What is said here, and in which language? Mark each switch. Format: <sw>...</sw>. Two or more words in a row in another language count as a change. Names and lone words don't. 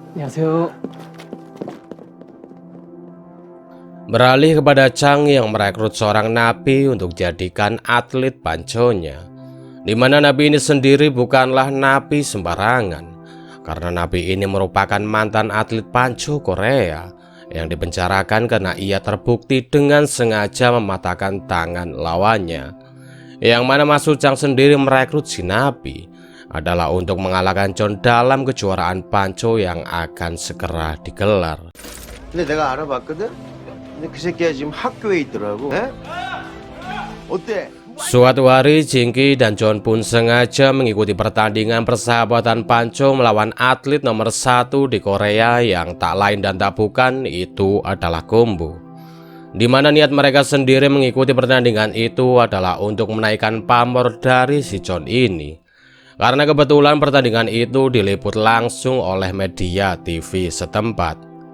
<id>Beralih kepada Chang yang merekrut seorang napi untuk jadikan atlet panconya, di mana napi ini sendiri bukanlah napi sembarangan, karena napi ini merupakan mantan atlet panco Korea yang dipenjarakan karena ia terbukti dengan sengaja mematahkan tangan lawannya. Yang mana maksud Chang sendiri merekrut si napi adalah untuk mengalahkan John dalam kejuaraan panco yang akan segera digelar.</id> <ko>근데 내가 알아봤거든? 근데 그 새끼가 지금 학교에 있더라고. 어때?</ko> <id>Suatu hari Jingki dan John pun sengaja mengikuti pertandingan persahabatan panco melawan atlet nomor 1 di Korea yang tak lain dan tak bukan itu adalah Gombo, di mana niat mereka sendiri mengikuti pertandingan itu adalah untuk menaikkan pamor dari si John ini, karena kebetulan pertandingan itu diliput langsung oleh media TV setempat.</id>